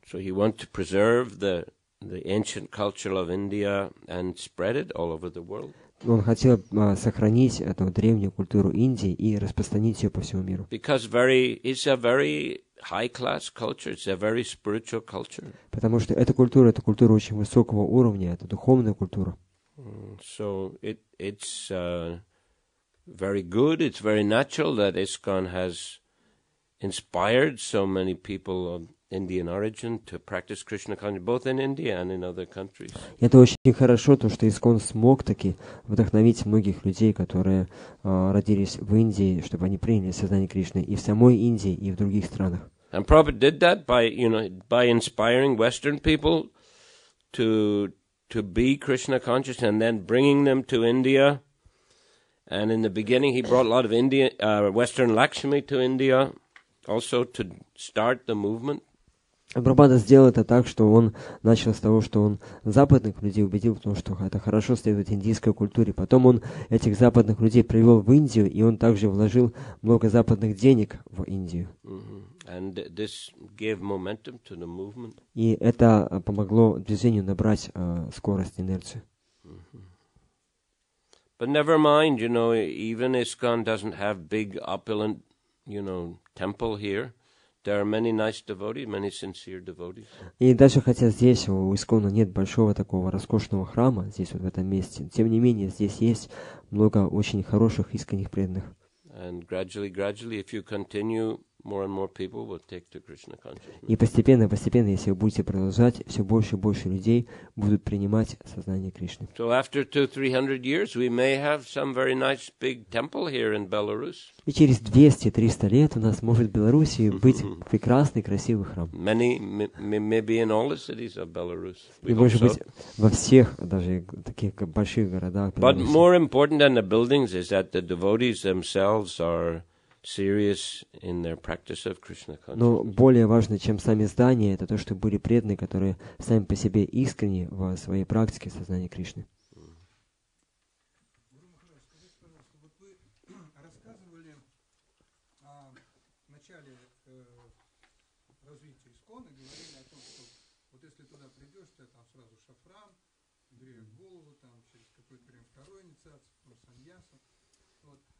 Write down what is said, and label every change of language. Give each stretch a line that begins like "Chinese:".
English: So he wanted to preserve the ancient culture of India and spread it all over the world.
Russian: Он хотел сохранить эту древнюю культуру Индии и распространить ее по всему миру.
English: Because it's a very high-class culture. It's a very spiritual culture.
Russian: Потому что эта культура очень высокого уровня, это духовная культура.
English: So it's very good. It's very natural that ISKCON has inspired so many people of Indian origin to practice Krishna consciousness, both in India and in other countries.
Russian: Это очень хорошо, то, что ИСККОН смог таки вдохновить многих людей, которые родились в Индии, чтобы они приняли сознание Кришны и в самой Индии, и в других странах.
English: And Prabhupada did that by inspiring Western people to be Krishna conscious and then bringing them to India. And in the beginning, he brought a lot of Western Lakshmi to India, also to start the movement.
Russian: Прабхупада сделал это так, что он начал с того, что он западных людей убедил в том, что это хорошо следует индийской культуре. Потом он этих западных людей привел в Индию, и он также вложил много западных денег в Индию.
English: And this gave momentum to the movement.
Russian: И это помогло движению набрать скорость, инерцию.
English: But never mind, even ISKCON doesn't have big, opulent, temple here. There are many nice devotees, many sincere devotees.
Russian: И даже хотя здесь у ИСККОНа нет большого такого роскошного храма, здесь вот в этом месте, тем не менее здесь есть много очень хороших, искренних преданных.
English: And gradually, if you continue more and more people will take to Krishna consciousness.
Russian: И постепенно, если вы будете продолжать, все больше и больше людей будут принимать сознание Кришны.
English: So after 200-300 years, we may have some very nice big temple here in Belarus.
Russian: И через 200-300 лет у нас может в Белоруссии быть прекрасный, красивый храм.
English: Maybe in all the cities of Belarus.
Russian: И может быть во всех, даже таких больших городах
English: But
Russian: Беларуси.
English: more important than the buildings is that the devotees themselves are serious in their practice of Krishna
Russian: Но
English: consciousness.
Russian: более важно, чем сами здания, это то, что были преданные, которые сами по себе искренни в своей практике сознания Кришны. Гуру Махарадж, скажите, пожалуйста, вот вы рассказывали о начале развития ИСККОНа, говорили о том, что вот если туда придешь, то там сразу шафран, бреешь голову, там через какое-то время второй инициация, потом саньяса. Вот.